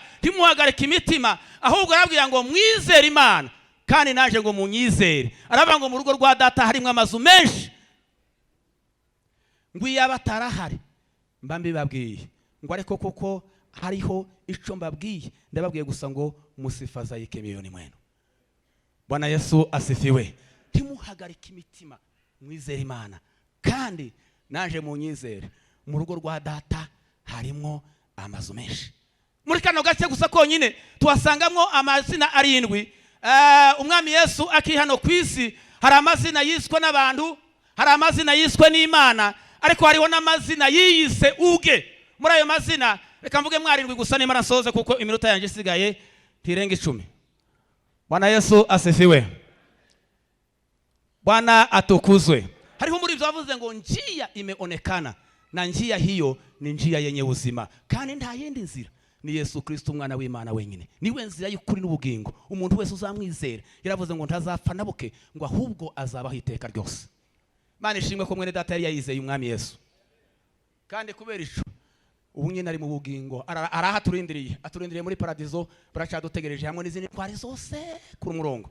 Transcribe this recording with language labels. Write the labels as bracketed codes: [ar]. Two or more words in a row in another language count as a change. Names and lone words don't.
[rn] Ntimuhagarike imitima, ahubwo arabwira ngo mwizere Imana kandi naje ngo munyizere. Aravuga ngo mu rugo rwa data harimo amazu menshi, ngo iyo abatarahari mba mbibabwiye, ngo ariko kuko hariho ico mbabwiye, ndababwiye gusa ngo [sw] musifadhaike mioyoni mwenu. Bwana Yesu asifiwe. [rn] Ntimuhagarike imitima, mwizere Imana kandi naje munyizere. Mu rugo rwa data harimo amazu menshi. Muri kano gace gusa konyine tuhasangamwo amazina 7. Umwami Yesu akihano kwisi hari amazina yiswe n'abantu, hari amazina yiswe n'Imana, ariko hariho n'amazina yiyise uge. Muri ayo mazina reka mvuge 7 gusa nimara nsoze kuko iminota yanje isigaye ntirenga 10. [sw] Bwana Yesu asifiwe. Bwana atukuzwe. [rn] Hariho muri byavuze ngo [sw] njia imeonekana, na njia hiyo ni njia yenye uzima, [rn] kandi nta yindi nzira, ni Yesu Kristo umwana w'Imana wenyine, niwe nzira y'ukuri n'ubugingo. Umuntu wese uzamwizera, yaravuze ngo ntazapfa nabuke, ngo ahubwo azabaho iteka ryose. Mana ishimwe ko mwene data yari yayizeye umwami Yesu, kandi kubera ico ubu nyine ari mu bugingo, araha aturindiriye muri paradizo, baracadutegereje hamwe n'izindi twari zose ku murongo.